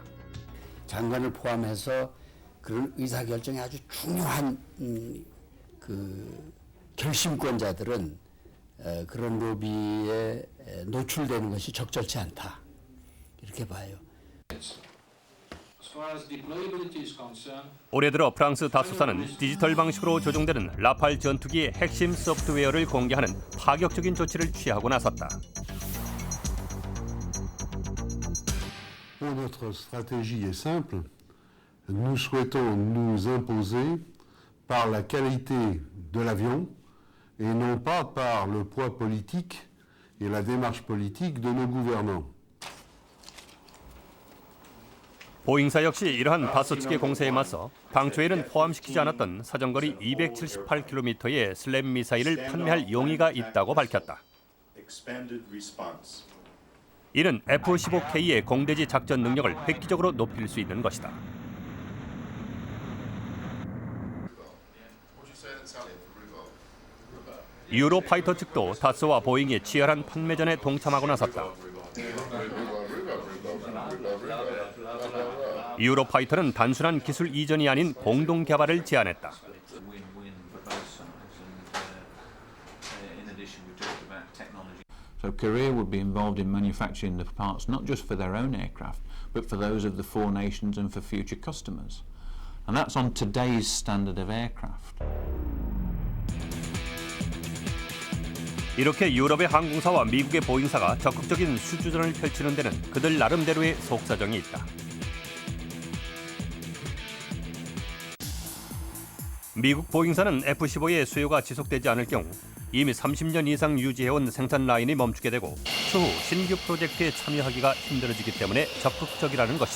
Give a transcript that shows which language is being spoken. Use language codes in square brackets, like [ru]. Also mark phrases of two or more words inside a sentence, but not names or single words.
[ko] 장관을 포함해서 그런 의사결정에 아주 중요한 그 결심권자들은 그런 로비에 노출되는 것이 적절치 않다. 이렇게 봐요. 올해 들어 프랑스 다수사는 디지털 방식으로 조종되는 라팔 전투기의 핵심 소프트웨어를 공개하는 파격적인 조치를 취하고 나섰다. [fr] Notre stratégie est simple. Nous souhaitons nous imposer par la qualité de l'avion et non pas par le poids politique et la démarche politique de nos gouvernants. [ko] 보잉사 역시 이러한 다소 측의 공세에 맞서 당초에는 포함시키지 않았던 사정거리 278km의 슬램 미사일을 판매할 용의가 있다고 밝혔다. 이는 F-15K의 공대지 작전 능력을 획기적으로 높일 수 있는 것이다. 유로파이터 측도 다소와 보잉의 치열한 판매전에 동참하고 나섰다. 유로파이터는 단순한 기술 이전이 아닌 공동 개발을 제안했다. [en] So Korea would be involved in manufacturing the parts not just for their own aircraft, but for those of the four nations and for future customers. And that's on today's standard of aircraft. [ko] 이렇게 유럽의 항공사와 미국의 보잉사가 적극적인 수주전을 펼치는 데는 그들 나름대로의 속사정이 있다. 미국 보잉사는 F-15의 수요가 지속되지 않을 경우 이미 30년 이상 유지해온 생산 라인이 멈추게 되고 추후 신규 프로젝트에 참여하기가 힘들어지기 때문에 적극적이라는 것이다.